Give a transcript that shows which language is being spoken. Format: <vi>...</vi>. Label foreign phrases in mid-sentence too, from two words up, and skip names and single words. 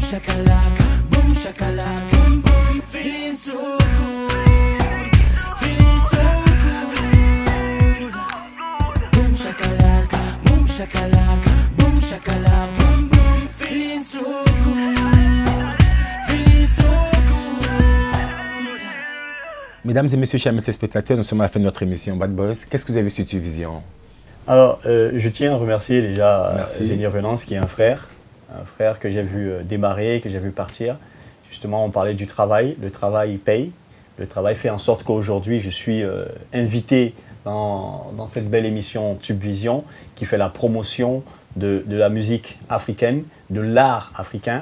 <en>shakalaka, boom shakalaka, boom boom, feeling so good, feeling so good. Boom shakalaka, boom shakalaka, boom shakalaka, boom boom, feeling so good, feeling so good.</en> <fr>Mesdames et messieurs, chers téléspectateurs, nous sommes à la fin de notre émission Bad Boys. Qu'est-ce que vous avez sur Tuvision? Alors, je tiens à remercier déjà Merci. Lenny Revenance, qui est un frère que j'ai vu démarrer, que j'ai vu partir. Justement, on parlait du travail. Le travail paye. Le travail fait en sorte qu'aujourd'hui, je suis invité dans cette belle émission Subvision qui fait la promotion de la musique africaine, de l'art africain.</fr>